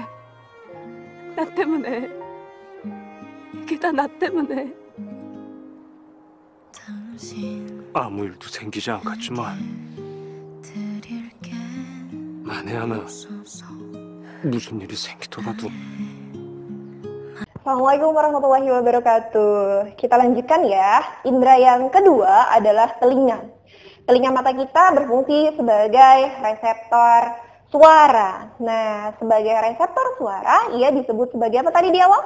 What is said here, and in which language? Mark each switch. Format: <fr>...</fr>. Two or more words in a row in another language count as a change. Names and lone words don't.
<ko>나 때문에. 이게 다 나 때문에. 아무 일도 생기지 않겠지만 만에 하나 무슨 일이 생기더라도</ko> <ar>السلام عليكم ورحمة الله وبركاته.</ar> <id>Kita lanjutkan ya. Indra yang kedua adalah telinga. Telinga mata kita berfungsi sebagai reseptor suara. Nah, sebagai reseptor suara, ia disebut sebagai apa tadi di awal?</id>